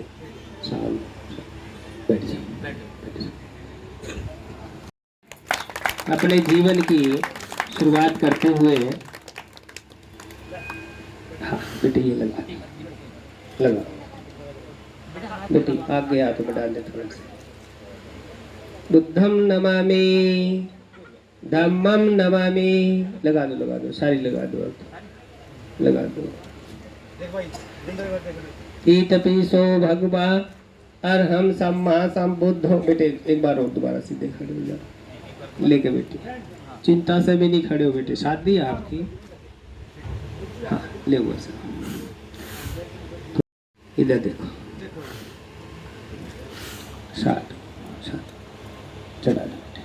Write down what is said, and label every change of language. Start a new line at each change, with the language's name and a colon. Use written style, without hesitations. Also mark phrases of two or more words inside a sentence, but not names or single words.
Hindi: शाम बैठ जाओ। अपने जीवन की शुरुआत करते हुए, हाँ बेटे ये लगा बेटी आगे हाथ बढ़ा दे थोड़ा सा।
Pali: बुद्धम नमामि, धम्मम नमामि,
Hindi: लगा दो, सारी लगा दो, लगा दो। देख भाई, देख।
Pali: ईतपीसो भगवा अरहम सम्मा संबुद्धो।
Hindi: बेटे एक बार और दोबारा सीधे खड़े हो जाओ, लेके बेटी चिंता से भी नहीं खड़े हो बेटे, शादी है आपकी। हाँ ले वो सर, इधर देखो, साथ चढ़ा दो बेटे।